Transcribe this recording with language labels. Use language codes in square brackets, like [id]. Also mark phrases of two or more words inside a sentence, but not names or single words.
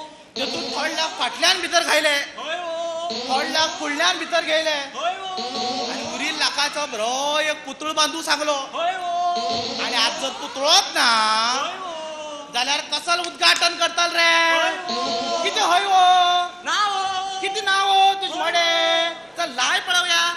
[kok] तेतून 3 लाख फाटल्यान भितर घायले हय वो 3 लाख फुडल्यान भितर घायले हय वो आणि उरील लाखाचो बरो एक पुतळ बांदू सांगलो हय वो आणि आज जर पुतळोच ना हय वो जाल्यार कसल उद्घाटन करताल रे किती हय वो ना वो किती नाव हो तुझ मडे चल लाय पळवया